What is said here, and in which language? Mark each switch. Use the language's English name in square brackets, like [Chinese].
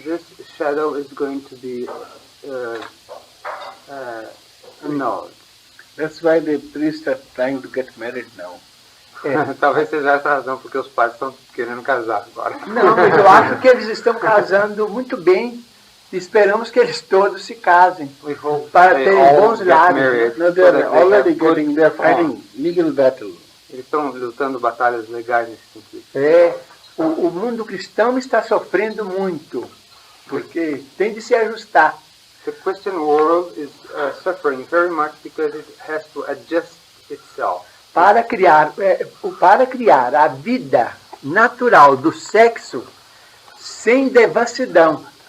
[English] This shadow is going to be annulled. That's why the priests are trying to get married now. [Portuguese] Talvez seja essa a razão porque os padres estão querendo casar agora. Não, mas eu acho que eles estão casando muito bem. E esperamos que eles todos se casem para terem bons lares. [English] No, they're already getting, they're fighting legal battle. [Portuguese] Eles estão lutando batalhas legais nesse sentido. O mundo cristão está sofrendo muito, porque tem de se ajustar. [English] The Christian world is suffering very much because it has to adjust itself. [Portuguese] Para criar a vida natural do sexo sem devassidão.